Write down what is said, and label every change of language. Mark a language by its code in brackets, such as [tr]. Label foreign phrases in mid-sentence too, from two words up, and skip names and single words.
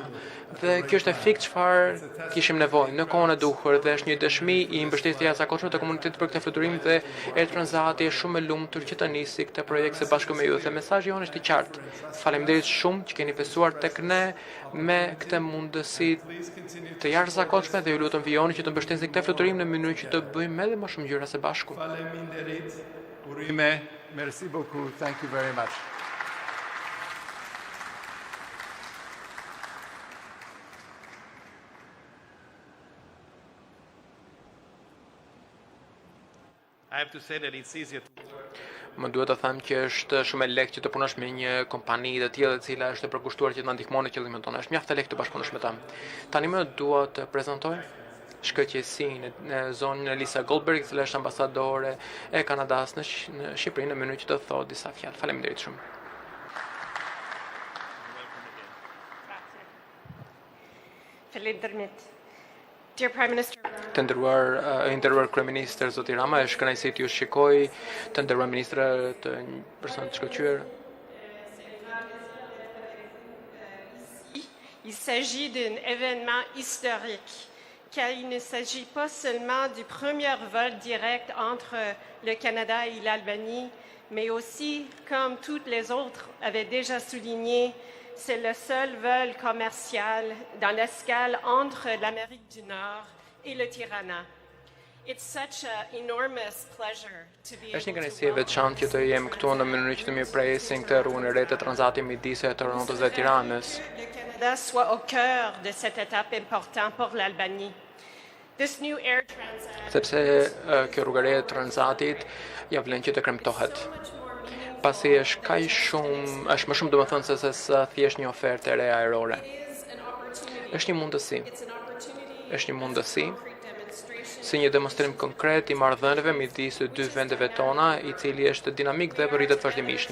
[sq] Dhe kjo është e fikë çfarë kishim nevojë në kohën e duhur dhe është një dëshmi i mbështetjes së jashtëzakonshme të komunitetit për këtë fluturim dhe Air Transati është shumë e lumtur që të nisi këtë projekt së bashku me ju. Dhe mesazhi jonë është i qartë. Faleminderit shumë që keni besuar tek ne me këtë mundësi të jashtëzakonshme dhe ju lutem vijoni që të mbështesni këtë fluturim në mënyrë që të bëjmë edhe më shumë gjëra së bashku. Faleminderit. Urime. [fr] Merci beaucoup. [en] Thank you very much. I have to say that it's easier to [sq] Më duhet të them që është shumë e lehtë që të punosh me një kompani të tillë e cila është e përkushtuar që të na ndihmonë në qëllimin tonë. Është mjaft e lehtë të bashkëpunosh me ta. Tani më dua të prezantoj shkëlqësinë në zonën e Lisa Goldberg, që është ambasadore e Kanadas në Shqipëri në mënyrë që të thotë disa fjalë. Faleminderit shumë. Faleminderit. [en] Dear Prime Minister, [sq] Të nderuar kryeministër zoti Rama, është kënaqësi t'ju shikoj, të nderuar ministra, të një person të shkëlqyer. [fr] il s'agit d'un événement historique, car il ne s'agit pas seulement du premier vol direct entre le Canada et l'Albanie, mais aussi, comme toutes les autres avaient déjà souligné, c'est le seul vol commercial dans l'escale entre l'Amérique du Nord et le Tirana. [en] It's such an enormous pleasure to be [sq] Është një [en] able [sq] kënaqësi e veçantë që të jem këtu në mënyrë që të mirëpresim këtë rrugën e re të transatit midis Torontos dhe Tiranës. [fr] le Canada soit au cœur de cette étape importante pour l'Albanie. [en] This new air transit [sq] Sepse kjo rrugë e re e transatit ja vlen që të kremtohet. Pasi është është më shumë domethënëse se thjesht një ofertë e re ajrore. Është një mundësi. Është një mundësi si një demonstrim konkret i marrëdhënieve midis dy vendeve tona, i cili është dinamik dhe rritet vazhdimisht.